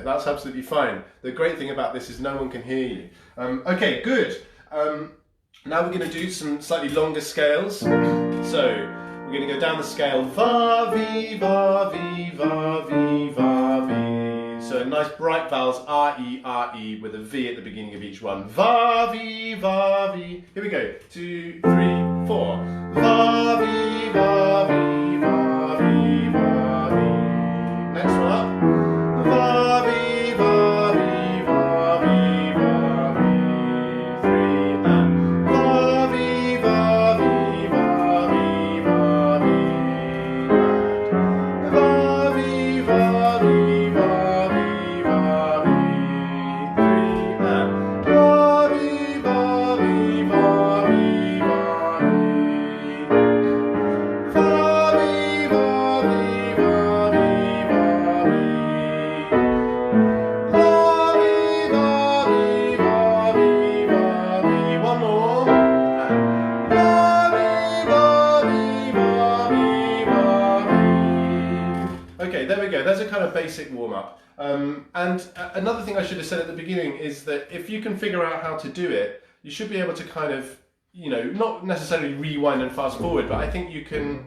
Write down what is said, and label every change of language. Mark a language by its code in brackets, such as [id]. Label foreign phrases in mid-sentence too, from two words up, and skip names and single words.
[en] That's absolutely fine. The great thing about this is no one can hear you. Okay, good. Now we're going to do some slightly longer scales. So we're going to go down the scale. Va, vi, va, vi, va, vi, va, vi. So nice bright vowels, R, E, with a V at the beginning of each one. Va, vi, va, vi. Here we go. 2, 3, 4. Va, vi, va, vi, va, vi, va, vi. Next one up. Va, vi, va, vi, va, vi, va, vi. 3 and va, vi, va, vi, va, vi, va, vi. And va, vi, va, vi, va, vi, va, vi. 3 and va, vi, va, vi, va, vi, va, vi. Va, vi, va, vi, va, vi, va, vi. One more. Okay, there we go. There's a kind of basic warm-up. Another thing I should have said at the beginning is that if you can figure out how to do it, you should be able to kind of, you know, not necessarily rewind and fast forward, but I think you can.